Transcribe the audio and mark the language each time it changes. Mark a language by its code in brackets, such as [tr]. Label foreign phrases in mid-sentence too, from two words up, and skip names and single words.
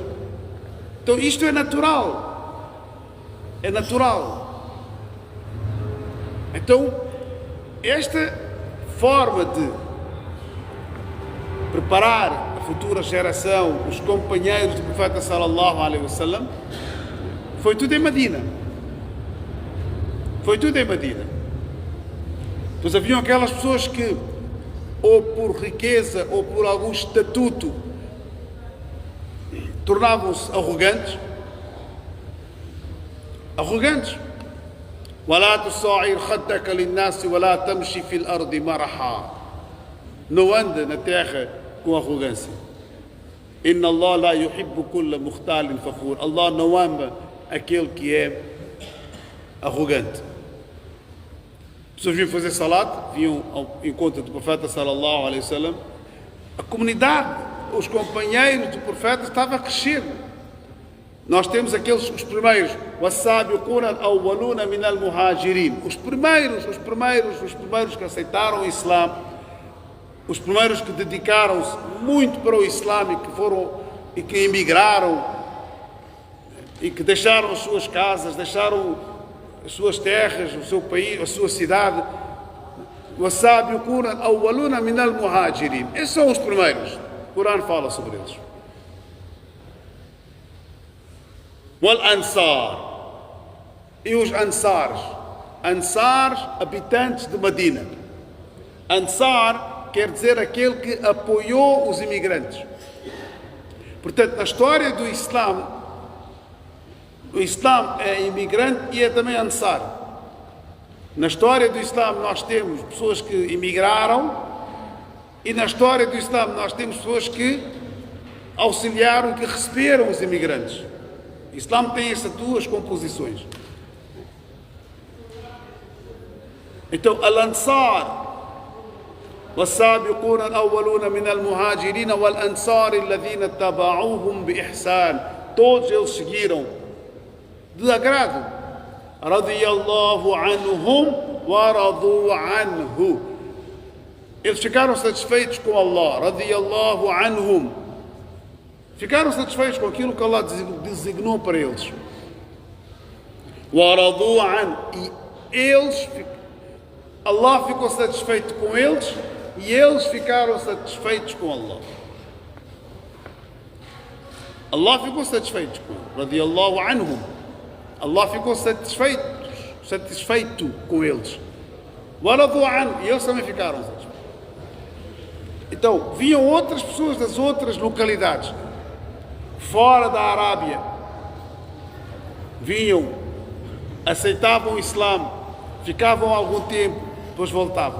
[pt] Então isto é natural. É natural. Então, esta forma de preparar a futura geração, os companheiros do profeta [ar] صلى الله عليه وسلم, [pt] foi tudo em Medina. Foi tudo em Medina. Pois haviam aquelas pessoas que, ou por riqueza, ou por algum estatuto, tornavam-se arrogantes. Arrogantes. [ar] وَلَا تُصَعِّرْ خَدَّكَ لِلنَّاسِ وَلَا تَمْشِ فِي الْأَرْضِ مَرَحًا. [pt] Não anda na terra com arrogância. [ar] إن الله لا يحب كل مختال فخور. [pt] Allah não ama aquele que é arrogante. As pessoas vinham fazer salat, vinham ao encontro do profeta [ar] صلى الله عليه وسلم. [pt] A comunidade, os companheiros do profeta estavam a crescer. Nós temos os primeiros, [ar] والسابقون الأولون من المهاجرين. [pt] Os primeiros que aceitaram o Islã, os primeiros que dedicaram-se muito para o Islã e que emigraram e que deixaram as suas casas, deixaram as suas terras, o seu país, a sua cidade. [ar] والسابقون الأولون من المهاجرين. [pt] Esses são os primeiros. O Corão fala sobre eles. [ar] والأنصار. [pt] E os ansares. Ansares, habitantes de Medina. Ansar quer dizer aquele que apoiou os imigrantes. Portanto, na história do Islã, o Islã é imigrante e é também Ansar. Na história do Islã nós temos pessoas que imigraram e na história do Islã nós temos pessoas que auxiliaram, que receberam os imigrantes. O Islã tem essas duas composições. Então, [ar] Al-Ansar, والسابقون الأولون من المهاجرين والأنصار الذين اتبعوهم بإحسان, [pt] todos eles seguiram de agrado. [ar] رضي الله عنهم ورضوا عنه, [pt] eles ficaram satisfeitos com Allah. [ar] رضي الله عنهم, [pt] ficaram satisfeitos com aquilo que Allah designou para eles. [ar] ورضوا عنه, [pt] e eles, Allah ficou satisfeito com eles e eles ficaram satisfeitos com Allah. Allah ficou satisfeito com eles. [ar] رضي الله عنهم. [pt] Allah ficou satisfeito com eles. [ar] ورضوا عنه. [pt] E eles também ficaram satisfeitos. Então, vinham outras pessoas das outras localidades, fora da Arábia, vinham, aceitavam o Islã, ficavam algum tempo, depois voltavam.